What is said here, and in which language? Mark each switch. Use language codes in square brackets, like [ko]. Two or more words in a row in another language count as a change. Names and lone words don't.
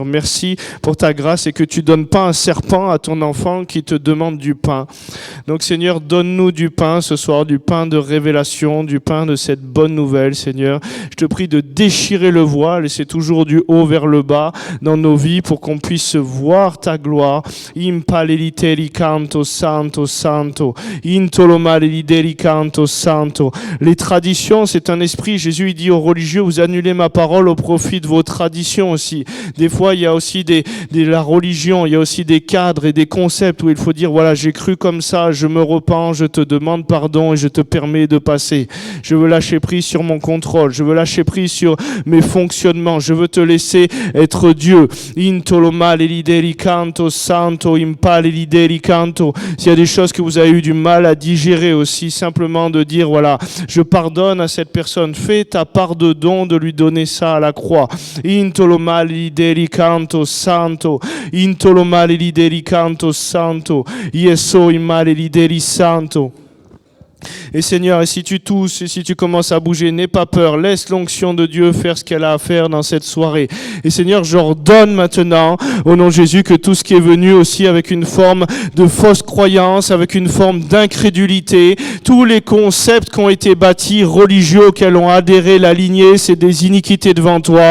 [fr] Merci pour ta grâce et que tu donnes pas un serpent à ton enfant qui te demande du pain. Donc Seigneur, donne-nous du pain ce soir, du pain de révélation, du pain de cette bonne nouvelle, Seigneur. Je te prie de déchirer le voile, et c'est toujours du haut vers le bas dans nos vies pour qu'on puisse voir ta gloire. Impaleliteri canto santo santo, intolomalelideri canto santo. Les traditions, c'est un esprit. Jésus il dit aux religieux, vous annulez ma parole au profit de vos traditions aussi. Des fois, il y a aussi la religion, il y a aussi des cadres et des concepts où il faut dire, voilà, j'ai cru comme ça, je me repens, je te demande pardon et je te permets de passer. Je veux lâcher prise sur mon contrôle, je veux lâcher prise sur mes fonctionnements, je veux te laisser être Dieu. Intolomale lideri canto santo, impale lideri canto. S'il y a des choses que vous avez eu du mal à digérer aussi, simplement de dire, voilà, je pardonne à cette personne, fais ta part de don de lui donner ça à la croix. Intolomale lideri canto santo, intolomale lideri canto santo. Yeso imale lideri santo. Et Seigneur, et si tu tousses, et si tu commences à bouger, n'aie pas peur, laisse l'onction de Dieu faire ce qu'elle a à faire dans cette soirée. Et Seigneur, j'ordonne maintenant, au nom de Jésus, que tout ce qui est venu aussi avec une forme de fausse croyance, avec une forme d'incrédulité, tous les concepts qui ont été bâtis, religieux, auxquels ont adhéré la lignée, c'est des iniquités devant toi.